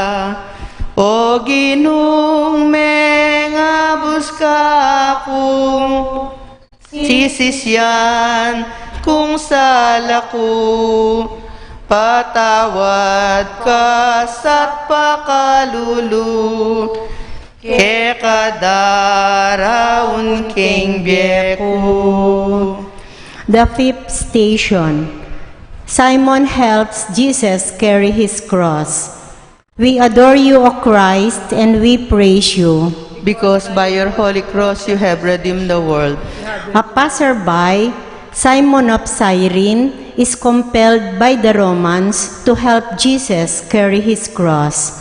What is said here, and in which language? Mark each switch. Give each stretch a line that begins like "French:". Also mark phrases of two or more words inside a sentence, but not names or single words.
Pampanga: o ginung mengabus ka kung sisisyan kung salaku, patawad ka sa't pakalulu, ke kadaraon king biyeko.
English: The fifth station. Simon helps Jesus carry his cross. We adore you, O Christ, and we praise you. Because by your holy cross you have redeemed the world. A passerby, Simon of Cyrene, is compelled by the Romans to help Jesus carry his cross.